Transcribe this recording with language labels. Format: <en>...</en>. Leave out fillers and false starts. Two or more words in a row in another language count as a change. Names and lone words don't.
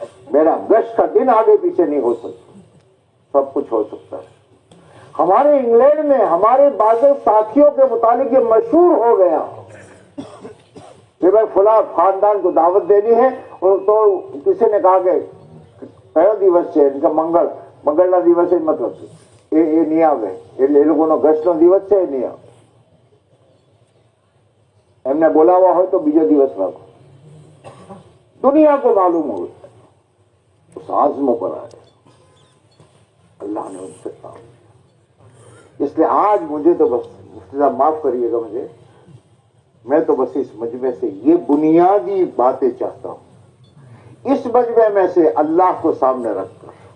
<ur>میرا گشت کا دن آگے پیچھے نہیں ہو سکتا، سب کچھ ہو سکتا ہے۔ ہمارے انگلینڈ میں ہمارے بعض ساتھیوں کے متعلق یہ مشہور ہو گیا کہ بھائی فلاں خاندان کو دعوت دینی ہے، اور تو کسی نے کہا کہ کیا دیوس ہے ان کا</ur> <gu>મંગળના દિવસે જ મતલબ છે એ નહીં આવે, એટલે એ લોકોનો ગસ્ટનો દિવસ છે એ નહીં આવે। એમને બોલાવવા હોય તો બીજો દિવસ રાખો।</gu> <ur>دنیا کو معلوم ہو اس عزم پر آئے، اللہ نے ان سے کہا۔ اس لیے آج مجھے تو بس مفتی صاحب معاف کریے گا مجھے، میں تو بس اس مجمع سے یہ بنیادی باتیں چاہتا ہوں، اس مجمع میں سے اللہ کو سامنے رکھ کر</ur>